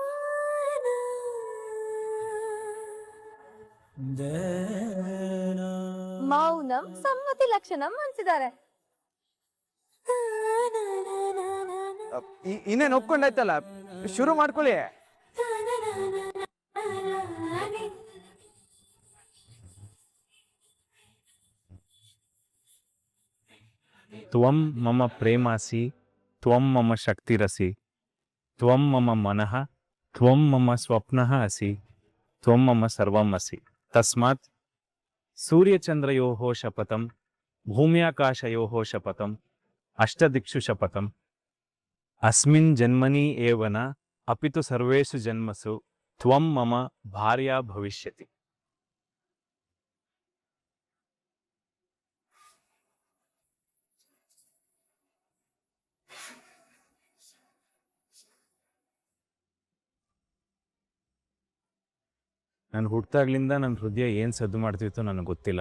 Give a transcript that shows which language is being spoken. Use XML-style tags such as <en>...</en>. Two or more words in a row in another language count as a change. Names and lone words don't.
<sa>ಮೌನಂ ಸಮ್ಮತಿ ಲಕ್ಷಣಂ</sa> <kn>ಅನ್ಸಿದ್ದಾರೆ. ಇನ್ನೇನ್ ಒಪ್ಕೊಂಡಾಯ್ತಲ್ಲ, ಶುರು ಮಾಡ್ಕೊಳ್ಳಿ.</kn> <sa>ತ್ವಂ ಮಮ ಪ್ರೇಮಾಸಿ, ತ್ವಂ ಮಮ ಶಕ್ತಿರಸಿ, ತ್ವಂ ಮಮ ಮನಃ, ತ್ವಂ ಮಮ ಸ್ವಪ್ನಃ ಅಸಿ, ತ್ವಂ ಮಮ ಸರ್ವಂ ಅಸಿ. ತಸ್ಮಾತ್ ಸೂರ್ಯಚಂದ್ರಯೋಃ ಶಪಥಂ, ಭೂಮ್ಯಾಕಾಶಯೋಃ ಶಪಥಂ, ಅಷ್ಟದಿಕ್ಷು ಶಪಥಂ. ಅಸ್ಮಿನ್ ಜನ್ಮನಿ ಏವ ನ ಅಪಿತು ಸರ್ವೇಷು ಜನ್ಮಸು ತ್ವಂ ಮಮ ಭಾರ್ಯಾ ಭವಿಷ್ಯತಿ.</sa> <kn>ನಾನು ಹುಟ್ಟಾಗ್ಲಿಂದ ನನ್ನ ಹೃದಯ ಏನು ಸದ್ದು ಮಾಡ್ತಿತ್ತು ನನಗೆ ಗೊತ್ತಿಲ್ಲ.</kn>